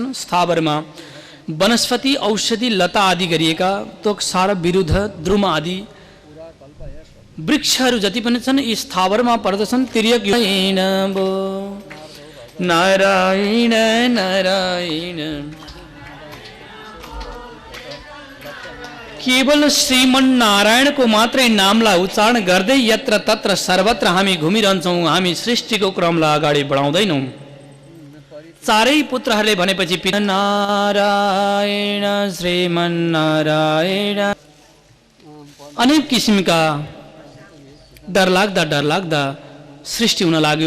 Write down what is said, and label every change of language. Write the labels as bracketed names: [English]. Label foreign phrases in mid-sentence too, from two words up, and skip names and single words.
[Nepali] स्थावरमा वनस्पति, औषधि, लता आदि गरिएका तोक, सार, विरुद्ध, द्रुम आदि वृक्षहरू जति पनि छन् यी स्थावरमा पर्दछन्। तिर्यक नारायण नारायण, केवल श्रीमन्नारायणको मात्रै नामलाई उच्चारण गर्दै यत्र तत्र सर्वत्र हामी घुमिरहन्छौँ। हामी सृष्टिको क्रमलाई अगाडि बढाउँदैनौँ। चारै पुत्रहरूले भनेपछि पिता नारायण श्रीमन्नारायण, अनेक किसिमका डरलाग्दा सृष्टि हुन लाग्यो।